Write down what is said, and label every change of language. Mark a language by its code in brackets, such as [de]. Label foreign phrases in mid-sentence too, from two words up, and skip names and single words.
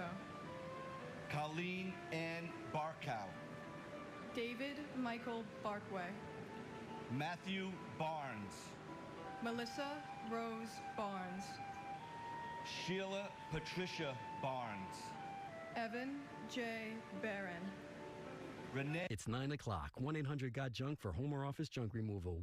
[en] Colleen Ann Barkow. David Michael Barkway. Matthew Barnes. Melissa Rose Barnes. Sheila Patricia Barnes. Evan J. Barron. Renee. It's 9 o'clock. 1-800-GOT-JUNK for home or office junk removal.